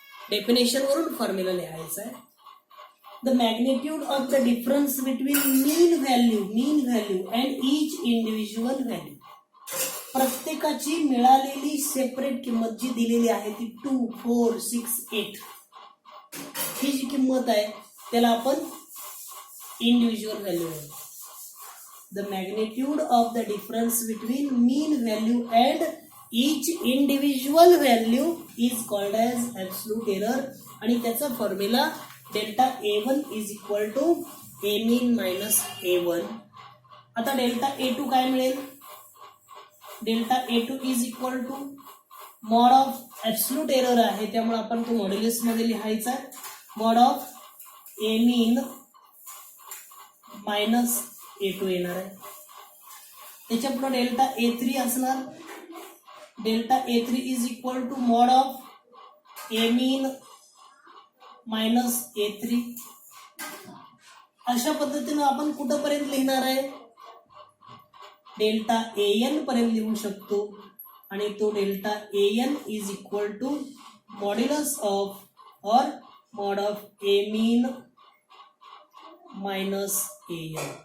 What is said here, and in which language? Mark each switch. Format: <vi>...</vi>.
<mr>Definition वरून formula लिहायचा आहे.</mr> <en>The magnitude of the difference between mean value and each individual value.</en> <mr>प्रत्येकाची मिळालेली सेपरेट किंमत जी दिलेली आहे ती 2, 4, 6, 8 ही जी किंमत आहे त्याला आपण इंडिव्हिज्युअल व्हॅल्यू म्हणतो.</mr> <en>the magnitude of the difference between mean value and each individual value is called as absolute error</en> <mr>आणि त्याचा formula</mr> <en>Delta A1 is equal to A mean minus A1.</en> <mr>आता डेल्टा A2 काय मिळेल? Delta A2</mr> <en>is equal to</en> <mr>mod of absolute error आहे त्यामुळे आपण तो modulus मध्ये लिहायचा. Mod of A mean minus A2 येणार आहे. त्याच्या पुढे डेल्टा A3 असणार.</mr> <en>Delta A3 is equal to mod of A mean minus A3.</en> <mr>अशा पद्धतीने आपण कुठपर्यंत लिहिणार आहे? डेल्टा AN पर्यंत लिहू शकतो आणि तो delta AN</mr> <en>is equal to</en> <mr>modulus of और mod of A mean minus AN.</mr>